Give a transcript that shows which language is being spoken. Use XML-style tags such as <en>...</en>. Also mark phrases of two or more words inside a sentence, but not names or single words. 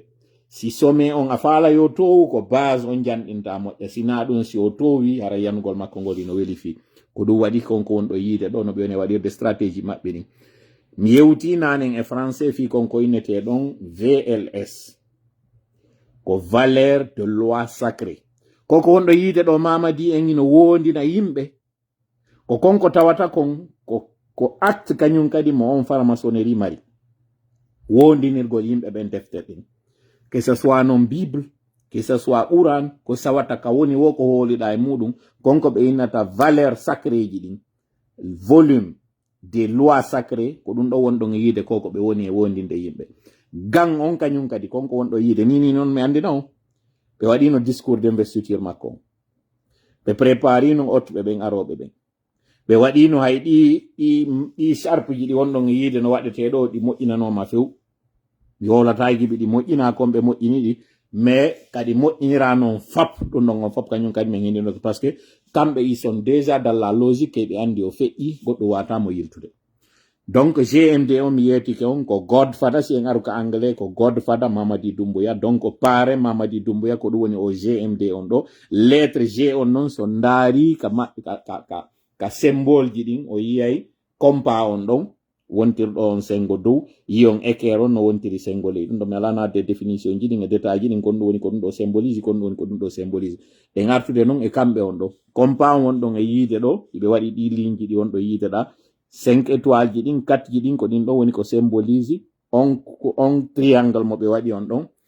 <ff>Si sommet on a faala yo towu ko base on janɗinta moƴƴa sina ɗum si o towi hara yanugol makko ngol ino weli fi ko ɗum waɗi konko wonɗo yiide ɗo no ɓe woni waɗirde stratégie maɓɓe ɗin. Mi yewti nanen e français fi konko innete ɗon VLS ko</ff> <fr>valeur de loi sacrée</fr> <ff>koko wonɗo yiide ɗo Mamadi en ino wondina yimɓe ko konko tawata kon ko acte kañum kadi mo on franc-maçonnerie mari wondinirgol yimɓe ɓen defte ɗin</ff> <fr>que ce soit non bible que ce soit Quran</fr> <ff>ko sawata ka woni wo ko holiɗa e muɗum konko ɓe innata</ff> <fr>valeur sacrée</fr> <ff>ji ɗin</ff> <fr>volume des lois sacrées</fr> <ff>ko ɗum ɗo wonɗon e yiide koko ɓe woni e wondinde yimɓe. Gang on kañum kadi konko wonɗo yiide ni noon mi andina on ɓe waɗino</ff> <fr>discours d'investiture</fr> <ff>makko on ɓe préparino ottuɓe ɓen aroɓe ɓen ɓe waɗino hay ɗi sharpe ji ɗi wonɗon e yiide no waɗete ɗo ɗi moƴƴinanoma few mi wolata giɓi ɗi moƴƴina kon ɓe moƴƴini ɗi mais kadi moƴƴinira noon fap ɗum ɗon on fop kañum kadi min hindino</ff> <fr>parce que</fr> <ff>kamɓe</ff> <fr>ils sont déjà dans la logique</fr> <ff>ɓe andi o feƴƴi goɗɗo watamo yiltude. Donc GMD on mi yetike on ko Godfather si en aru ka anglais ko Godfather Mamadi Doumbouya</ff> <fr>donc parrain</fr> <ff>Mamadi Doumbouya ko ɗum woni o GMD on ɗo lettre G on noon so ndaari ka symbole ji ɗin o yiyay compas on ɗon wontirɗo on sengo dow yi on équerre on no wontiri sengo ley ɗum ɗo mi alana</ff> <fr>de définition</fr> <ff>ji ɗin e détail ji ɗin kon ɗum woni ko ɗum ɗo symbolise kon ɗum woni ko ɗum ɗo symbolise e artude noon e kamɓe on ɗo compas on won ɗon e yiide ɗo ɓe waɗi ɗi ligne ji ɗi won ɗo yiide ɗa 5 étoiles ji ɗin 4 ji ɗin ko ɗin ɗo woni ko symbolise on triangle mo ɓe waɗi on ɗon</ff>